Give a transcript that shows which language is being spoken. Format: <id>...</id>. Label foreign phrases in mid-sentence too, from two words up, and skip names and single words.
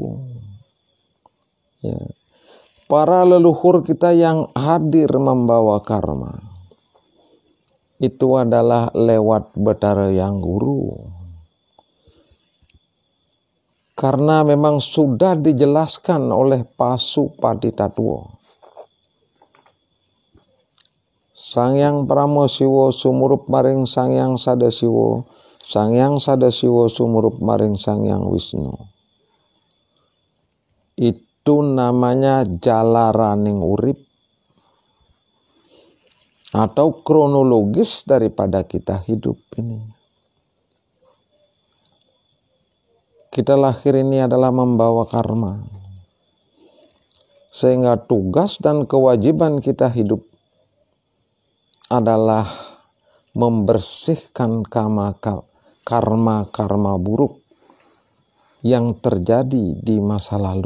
<id>Ya. Para leluhur kita yang hadir membawa karma, itu adalah lewat Betara Yang Guru. Karena memang sudah dijelaskan oleh Pasupatitatuo.</id> <jv>Sangyang Pramosiwo sumurup maring Sangyang Sadasiwo, Sangyang Sadasiwo sumurup maring Sangyang Wisnu.</jv> <id>Itu namanya</id> <jv>jalaraning urip</jv> <id>atau kronologis daripada kita hidup ini. Kita lahir ini adalah membawa karma, sehingga tugas dan kewajiban kita hidup adalah membersihkan karma buruk yang terjadi di masa lalu.</id>